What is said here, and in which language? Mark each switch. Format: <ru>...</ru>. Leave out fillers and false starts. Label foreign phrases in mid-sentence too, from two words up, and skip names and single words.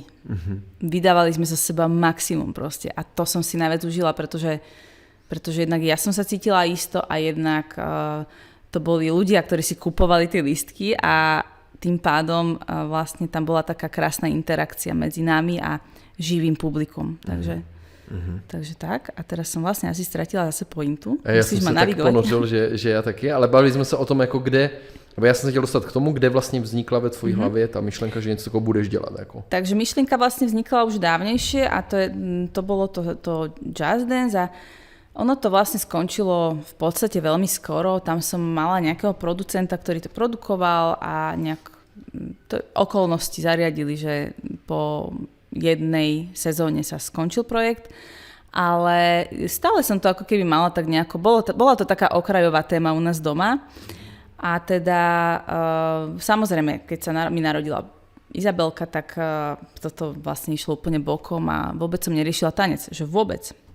<sk>Vydávali sme zo seba maximum proste a to som si najviac užila, pretože jednak ja som sa cítila isto a jednak to boli ľudia, ktorí si kupovali tie lístky a tým pádom vlastne tam bola taká krásna interakcia medzi nami a živým publikum. Takže tak. A teraz som vlastne asi stratila zase pointu.</sk> <cs>Já jsem se tak ponořil, že já taky, ale bavili jsme se o tom, jako kde, já jsem se chtěl dostat k tomu, kde vlastně vznikla ve tvojí hlavě ta myšlenka, že něco takového budeš dělat. Jako.</cs> <sk>Takže myšlienka vlastne vznikla už dávnejšie a to bolo to Just Dance a ono to vlastne skončilo v podstate veľmi skoro. Tam som mala nejakého producenta, ktorý to produkoval a okolnosti zariadili, že po jednej sezóne sa skončil projekt, ale stále som to ako keby mala tak nejako, bola to taká okrajová téma u nás doma a teda samozrejme, keď sa mi narodila Izabelka, tak toto vlastne išlo úplne bokom a vôbec som neriešila tanec, že vôbec.</sk>